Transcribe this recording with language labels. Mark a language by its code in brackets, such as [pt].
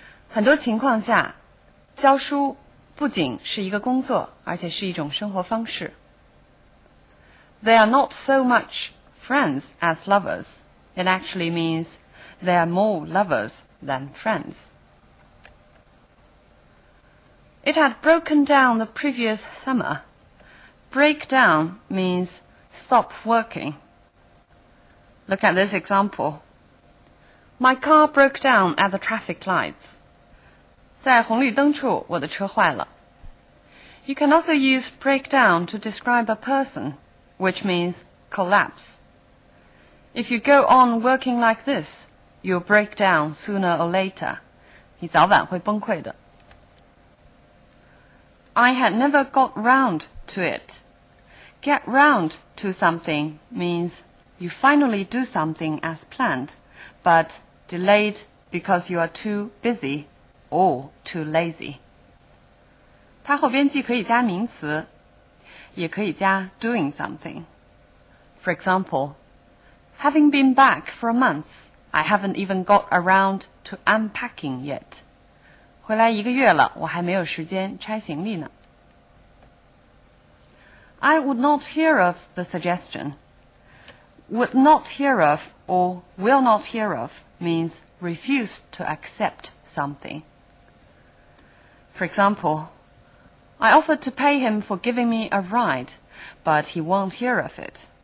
[zh] 很多情况下，教书不仅是一个工作，而且是一种生活方式。 [en] They are not so much friends as lovers. It actually means they are more lovers than friends. It had broken down the previous summer. Break down means stop working. Look at this example. My car broke down at the traffic lights. [zh] 在红绿灯处，我的车坏了。 [en] You can also use break down to describe a person, which means collapse. If you go on working like this, you'll break down sooner or later. [zh] 你早晚会崩溃的。 [en] I had never got round to it. Get round to something means you finally do something as planned, but delayed because you are too busy or too lazy. [zh] 它后边既可以加名词，也可以加 [en] doing something. For example, having been back for a month, I haven't even got around to unpacking yet. [zh] 回来1个月了，我还没有时间拆行李呢。 [en] I would not hear of the suggestion. Would not hear of or will not hear of means refuse to accept something. For example, I offered to pay him for giving me a ride, but he won't hear of it.